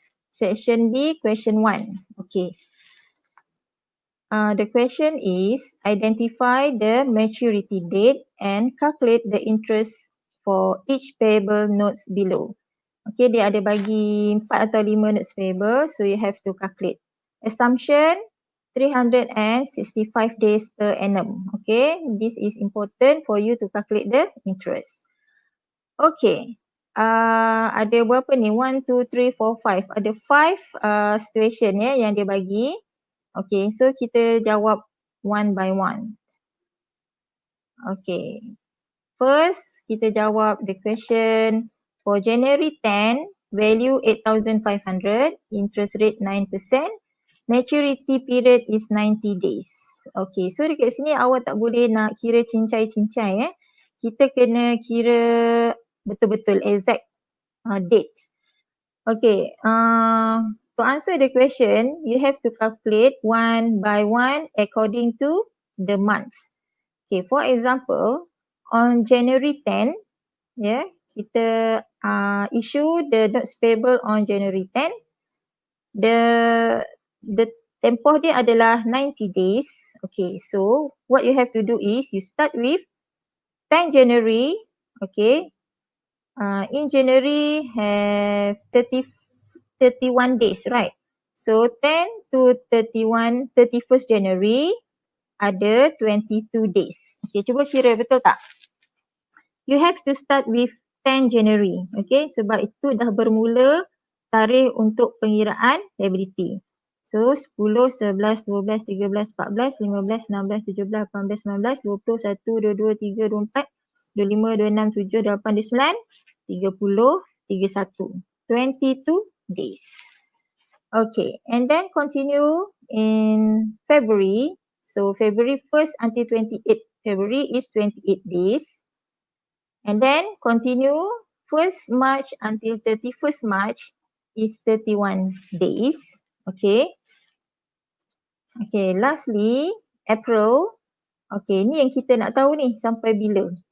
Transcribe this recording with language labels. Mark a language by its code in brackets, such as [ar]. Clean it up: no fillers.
[en] Section B, question 1. Okay. The question is identify the maturity date and calculate the interest for each payable notes below. Okay, [ms] dia ada bagi 4 atau 5 [en] notes payable, so you have to calculate. Assumption 365 days per annum. Okay, this is important for you to calculate the interest. [ms] Okay, ada berapa ni? 1, 2, 3, 4, 5. Ada 5 situation yang dia bagi. [en] Okay, so [ms] kita jawab [en] one by one. Okay, first kita jawab the question for January 10, value 8,500, interest rate 9%, maturity period is 90 days. [ms] Okay, so dekat sini awak tak boleh nak kira cincai-cincai. Kita kena kira betul-betul exact date. [en] Okay, to answer the question, you have to calculate one by one according to the months. Okay, for example, on January 10, [ms] kita [en] issue the notes payable on January 10. [ms] The tempoh dia adalah 90 days. [en] Okay, so what you have to do is you start with 10 January. Okay, in January have 31 days, right? So 10 to 31st January ada 22 days. Okay, [ms] cuba kira betul tak? [en] You have to start with 10 January. [ms] Okay, sebab itu dah bermula tarikh untuk pengiraan liability. [en] So 10, 11, 12, 13, 14, 15, 16, 17, 18, 19, 20, 21, 22, 23, 24, 25, 26, 27, 28, 29, 30, 31. 22 days. Okay, and then continue in February. So February 1st until 28th February is 28 days. And then continue 1st March until 31st March is 31 days. Okay. Okay, lastly, April. [ms] Okay, ni yang kita nak tahu ni sampai bila.